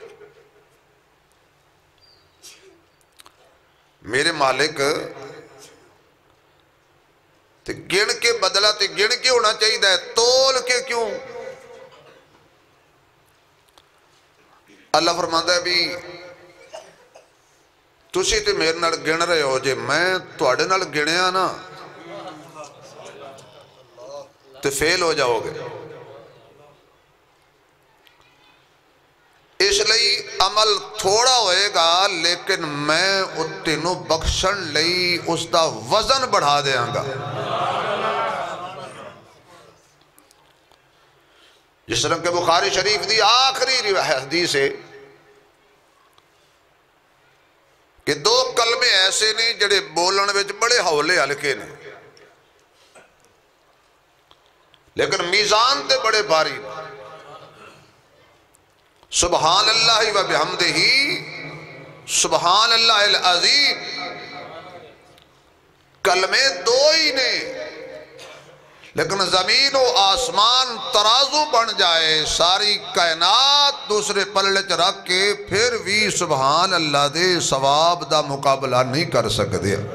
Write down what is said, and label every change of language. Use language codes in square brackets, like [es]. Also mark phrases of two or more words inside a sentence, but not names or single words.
[pa] میرے مالک تے گن کے بدلہ تے گن کے ہونا چاہیے ہے تول کے کیوں. اللہ فرماتا ہے بھی تسی تے میرے نال گن رہے ہو جے میں تواڈے نال گنیا نا تے فیل ہو جاؤ گے. اس لئی عمل تھوڑا ہوئے گا لیکن میں اتنو بخشن لئی اس دا وزن بڑھا دیاں گا. جس طرح کہ بخاری شریف دی آخری حدیث ہے کہ 2 کلمے ایسے نہیں جڑے بولن وچ بڑے حولے ہلکے نے لیکن میزان تے بڑے بھاری. [ar] سبحان اللہ و بحمدہ سبحان اللہ العظیم. [pa] کلمے 2 ہی نے لیکن زمین و آسمان ترازو بن جائے ساری کائنات دوسرے پلڑے چ رکھ کے پھر بھی سبحان اللہ دے ثواب دا مقابلہ نہیں کر سکتے.